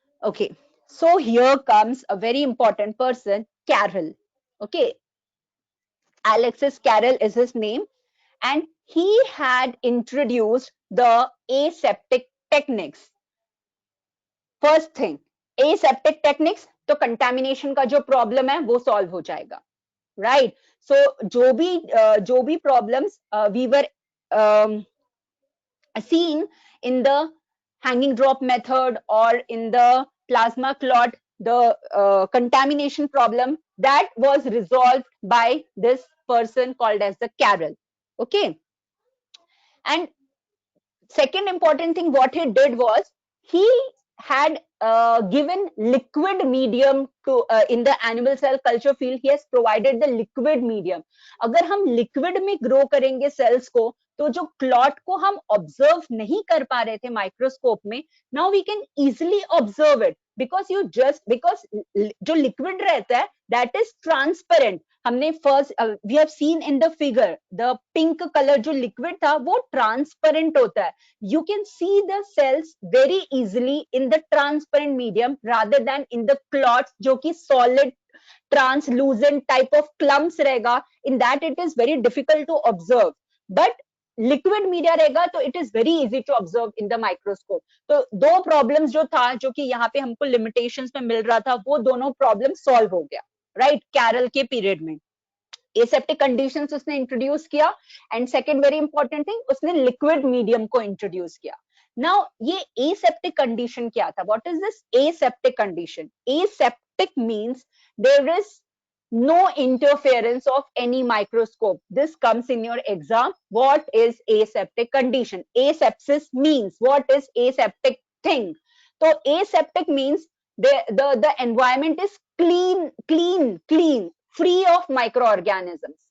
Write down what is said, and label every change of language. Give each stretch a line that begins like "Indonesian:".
English: Okay, so here comes a very important person, Carroll. Okay, Alexis Carroll is his name, and he had introduced the aseptic techniques. First thing, aseptic techniques,
Hindi: तो contamination का जो problem है वो solve हो जाएगा, right?
English: so
Hindi: जो भी
English: Problems we were seen in the hanging drop method or in the plasma clot, the contamination problem that was resolved by this person called as the Carroll. Okay, and second important thing what he did was he had given liquid medium to in the animal cell culture field. He has provided the liquid medium.
Hindi: अगर हम liquid में grow करेंगे cells को, तो जो clot को हम observe नहीं कर पा रहे थे microscope में,
English: now we can easily observe it because
Hindi: जो liquid रहता है
English: that is transparent. हमने first we have seen in the figure the pink colour
Hindi: जो लिक्विड था वो ट्रांसपेरेंट होता है.
English: You can see the cells very easily in the transparent medium rather than in the clots
Hindi: जो कि
English: solid translucent type of clumps रहेगा. In that it is very difficult to observe, but liquid media
Hindi: रहेगा तो
English: It is very easy to observe in the microscope.
Hindi: तो दो problems जो था जो कि यहाँ पे हमको लिमिटेशंस में मिल रहा था वो दोनों प्रॉब्लम सॉल्व हो गया, राइट? कैरल के पीरियड में एसेप्टिक कंडीशंस उसने इंट्रोड्यूस किया,
English: and second very important thing
Hindi: उसने लिक्विड मीडियम को इंट्रोड्यूस किया. नाउ ये एसेप्टिक कंडीशन क्या था?
English: What is this aseptic condition? Aseptic means there is no interference of any microscope. This comes in your exam. What is aseptic condition? Asepsis means what is aseptic thing? So aseptic means the environment is clean, free of microorganisms.